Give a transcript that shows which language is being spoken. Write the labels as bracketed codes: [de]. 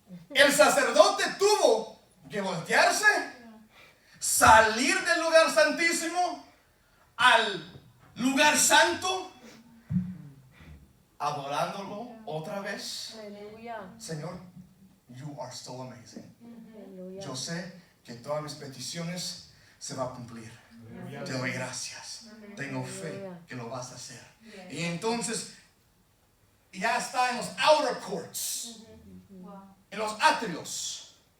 [es] El sacerdote tuvo que voltearse, salir del lugar santísimo al lugar santo, adorándolo otra vez. Aleluya. [en] Señor, you are still amazing. [es] Aleluya. Yo sé que todas mis peticiones se van a cumplir. Te doy gracias. Tengo fe que lo vas a hacer. Y entonces ya está en los outer courts, en los atrios.